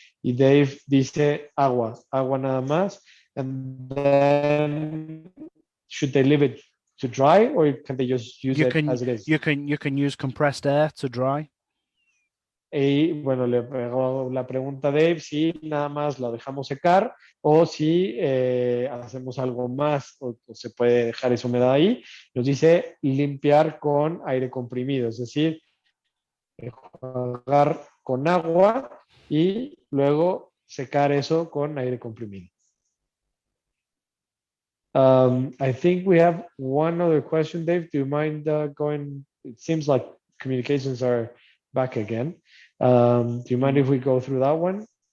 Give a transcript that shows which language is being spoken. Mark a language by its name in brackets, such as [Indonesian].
[Spanish] Y Dave dice agua nada más. [English] And then should they leave it to dry or can they just use it as it is? You can use compressed air to dry. [Spanish] Y bueno, le hago la pregunta a Dave si nada más la dejamos secar o si hacemos algo más o se puede dejar esa humedad ahí. Nos dice limpiar con aire comprimido, es decir, enjuagar con agua y luego secar eso con aire comprimido. [English] I think we have one other question, Dave. Do you mind going? It seems like communications are back again. Do you mind if we go through that one?